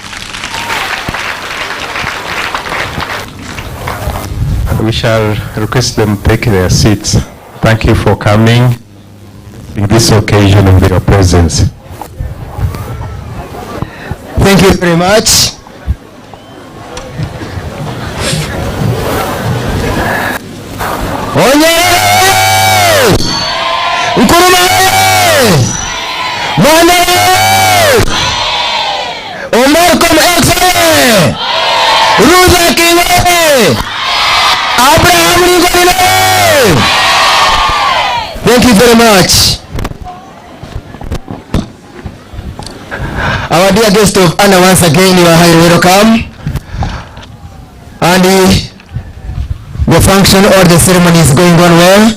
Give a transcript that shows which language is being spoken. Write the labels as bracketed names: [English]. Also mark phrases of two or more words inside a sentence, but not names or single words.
[English] We shall request them to take their seats. Thank you for coming in this occasion of your presence. Thank you very much. Onyele! Nkurumaye! Mwane! Omarkom Excellent! Ruza Kinge! Abraham Lincoln! Thank you very much. Our dear guest of honor, once again, you are highly welcome. And the function or the ceremony is going on well.